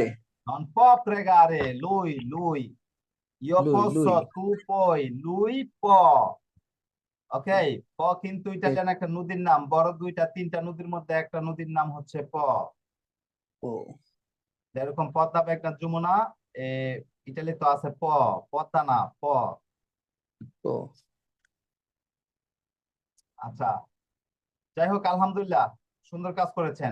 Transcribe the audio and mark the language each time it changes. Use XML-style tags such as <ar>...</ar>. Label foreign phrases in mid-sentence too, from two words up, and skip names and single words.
<it>Non può pregare, lui. Io Lui, posso, lui. tu puoi, lui può.</it> <bn>ওকে, প কিন্তু ইটালিয়ান একটা নদীর নাম, বড় দুইটা তিনটা নদীর মধ্যে একটা নদীর নাম হচ্ছে প। ও যেরকম পদ্মা মেঘনা যমুনা, এ ইটালি তো আছে প, পদ্মা না প। ও আচ্ছা, যাই হোক, আলহামদুলিল্লাহ, সুন্দর কাজ করেছেন।</bn>